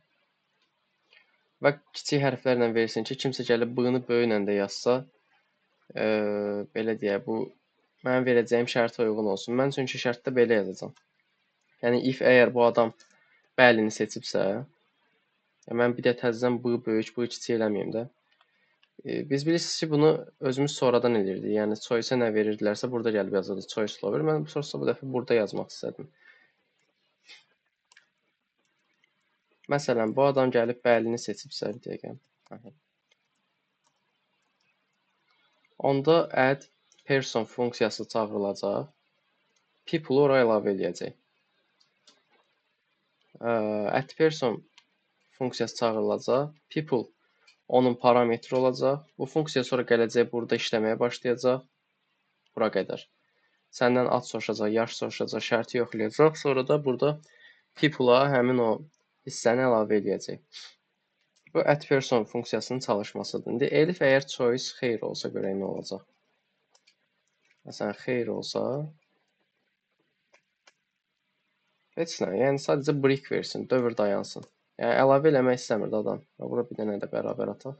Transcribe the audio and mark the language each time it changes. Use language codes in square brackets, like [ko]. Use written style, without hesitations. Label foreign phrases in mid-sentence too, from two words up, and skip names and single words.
[az] Və kiçik hərflərlə versin ki, kimsə gəlib b-ni böyüklə də yazsa, belə deyək, bu mənim verəcəyim şərtə uyğun olsun. Mən çünki şərtdə belə yazacağam. Yəni if əgər bu adam bəlini seçibsə, mən bir də təzədən b böyük, b kiçik eləməyim də. Biz bilirsiniz ki, bunu özümüz sonradan edirdik. Yəni choice-ə nə verirdilərsə, burada gəlib yazırdı [en] choice lower. [az] Mən sonrasında bu dəfə burada yazmaq istədim. Məsələn, bu adam gəlib bəlini seçibsə, bir dəqiqə. Onda [en] add person [az] funksiyası çağırılacaq. People ora əlavə eləyəcək. [en] Add person [az] funksiyası çağırılacaq. People onun parametri olacaq. Bu funksiya sonra gələcək, burada işləməyə başlayacaq. Bura qədər. Səndən ad soruşacaq, yaş soruşacaq, şərti yoxlayacaq. Sonra da burada people-a həmin o hissəni əlavə eləyəcək. Bu [en] add person [az] funksiyasının çalışmasıdır. İndi elif əgər choice xeyir olsa görək nə olacaq. Məsələn, xeyir olsa heç nə, yəni sadəcə break versin, dövr dayansın. Yəni əlavə eləmək istəmirdi adam. Bura bir dənə də bərabər ataq.